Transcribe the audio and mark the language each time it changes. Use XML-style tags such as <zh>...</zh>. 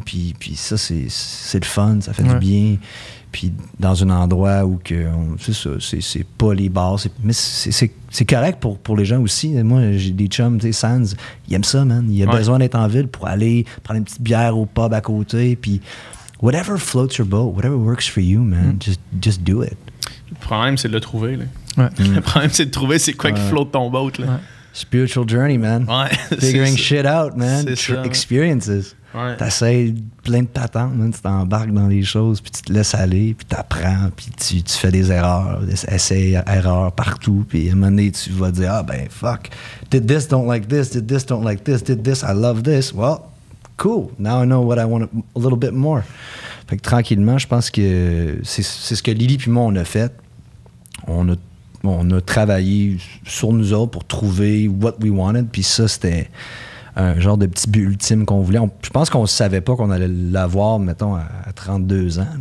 <fr>Puis ça, c'est le fun. Ça fait du bien. Puis dans un endroit où c'est ça, c'est pas les bars. Mais c'est correct pour les gens aussi. Moi, j'ai des chums, tu sais, Sands, ils aiment ça, man. Il a besoin d'être en ville pour aller prendre une petite bière au pub à côté. Puis...</fr> <en>whatever floats your boat, whatever works for you, man, just do it.</en> <fr>Le problème, c'est de le trouver, là. Le problème, c'est de trouver c'est quoi qui flotte ton boat, là.</fr> <en>Spiritual journey, man. Figuring shit out, man. Experiences.</en> <fr>T'essayes plein de patentes, man. Tu t'embarques dans les choses, puis tu te laisses aller, puis t'apprends, puis tu fais des erreurs, des essais, erreurs partout, puis à un moment donné, tu vas dire, ah ben, fuck, did this, don't like this, did this, don't like this, did this, I love this.</fr> <en>Well, cool. Now I know what I want a little bit more.</en> <fr>Fait que tranquillement, je pense que c'est ce que Lily puis moi, on a fait. On a travaillé sur nous autres pour trouver what we wanted. Puis ça, c'était un genre de petit but ultime qu'on voulait. Je pense qu'on ne savait pas qu'on allait l'avoir, mettons, à 32 ans.</fr>